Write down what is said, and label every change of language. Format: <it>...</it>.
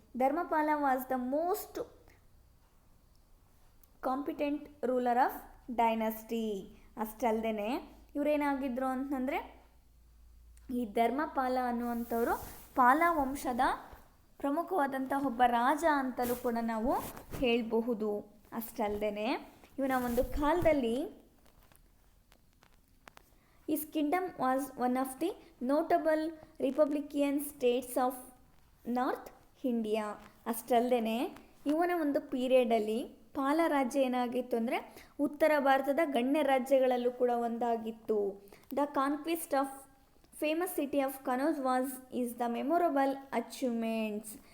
<en>Dharmapala was the most competent ruler of dynasty.</en> <kn>ಅಷ್ಟಲ್ದೇ ಇವರೇನಾಗಿದ್ರು ಅಂತಂದರೆ ಈ ಧರ್ಮಪಾಲ ಅನ್ನುವಂಥವರು ಪಾಲ ವಂಶದ ಪ್ರಮುಖವಾದಂಥ ಒಬ್ಬ ರಾಜ ಅಂತಲೂ ಕೂಡ ನಾವು ಹೇಳಬಹುದು. ಅಷ್ಟಲ್ದೇ ಇವನ ಒಂದು ಕಾಲದಲ್ಲಿ</kn> <en>His kingdom was one of the notable republican states of North India.</en> <kn>ಅಷ್ಟಲ್ದೇ ಇವನ ಒಂದು ಪೀರಿಯಡಲ್ಲಿ ಪಾಲ ರಾಜ್ಯ ಏನಾಗಿತ್ತು ಅಂದರೆ ಉತ್ತರ ಭಾರತದ ಗಣ್ಯ ರಾಜ್ಯಗಳಲ್ಲೂ ಕೂಡ ಒಂದಾಗಿತ್ತು.</kn> <en>The conquest of famous city of Kannauj is the memorable achievements.</en>